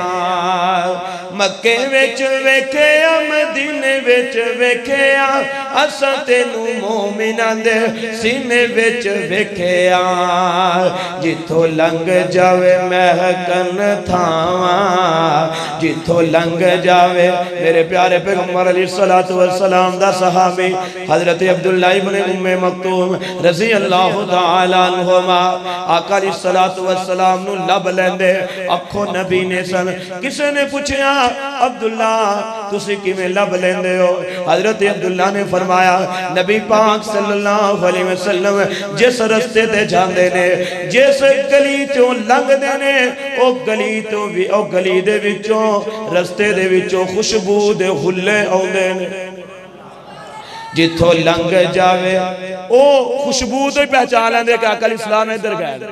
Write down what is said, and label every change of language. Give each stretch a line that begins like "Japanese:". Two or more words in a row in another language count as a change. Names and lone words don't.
Punjabi: مکے وچ ویکھیا مدینے وچ ویکھیا اساں تینوں مومناں دے سینے وچ ویکھیا. جتھوں لنگھ جاوے مہکن تھاواں، جتھوں لنگھ جاوے میرے پیارے پیغمبر
Arabic: عليه الصلاة والسلام
Punjabi: دا صحابی حضرت عبداللہ ابن امِ مکتوم
Arabic: رضي الله تعالى عنهما
Punjabi: آقا
Arabic: عليه الصلاة والسلام
Punjabi: نوں لبھ لیندے اکھو نبی نے سن. کسی نے پچھیا عبداللہ تسی کیویں لبھ لیندے ہو? حضرت عبداللہ نے فرمایا نبی پاک
Arabic: صلى الله عليه وسلم
Punjabi: جس رستے تے جاندے نے، جس گلی چوں لنگھدے نے، او گلی تو بھی او گلی دے وچوں رستے دے وچوں خوشبو دے ہلے آؤندے نے. جتھوں لنگھ جاوے او خوشبو تو پہچان لیندے کہ آقا علیہ السلام ادھر گئے.